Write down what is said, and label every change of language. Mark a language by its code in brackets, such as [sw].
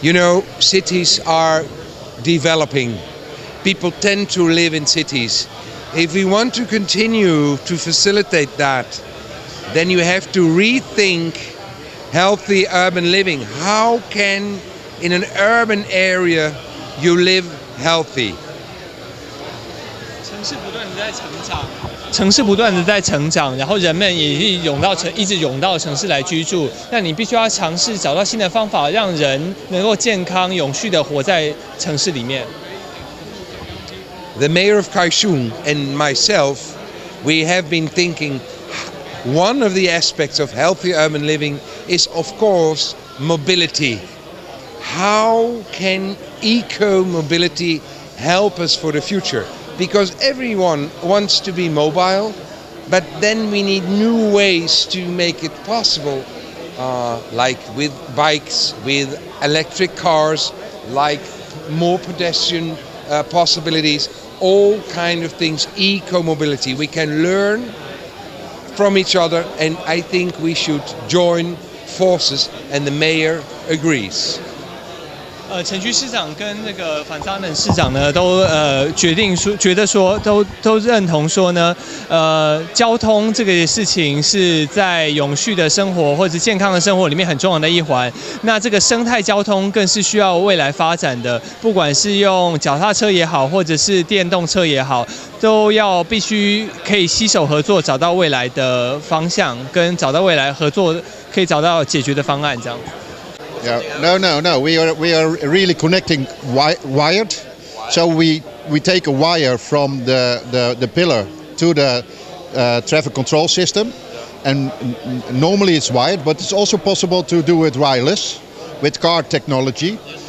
[en] You know, cities are developing. People tend to live in cities. If we want to continue to facilitate that, then you have to rethink healthy urban living. How can, in an urban area, you live healthy? [zh] 城市不断的在成长，城市不断的在成长，然后人们也一直涌到城市来居住。那你必须要尝试找到新的方法，让人能够健康永续的活在城市里面。 [en] The mayor of Kaohsiung and myself, we have been thinking one of the aspects of healthy urban living is, of course, mobility. How can eco-mobility help us for the future? Because everyone wants to be mobile, but then we need new ways to make it possible, like with bikes, with electric cars, like more pedestrian possibilities, all kind of things, eco-mobility. We can learn from each other, and I think we should join forces, and the mayor agrees. [zh] 城区市长跟那个反沙门市长呢，都觉得说，都认同说呢，交通这个事情是在永续的生活或者健康的生活里面很重要的一环。那这个生态交通更是需要未来发展的，不管是用脚踏车也好，或者是电动车也好，都要必须可以携手合作，找到未来的方向，跟找到未来合作可以找到解决的方案，这样。 [en] Yeah, no. We are really connecting wired. So we take a wire from the pillar to the traffic control system, and normally it's wired, but it's also possible to do it wireless with car technology.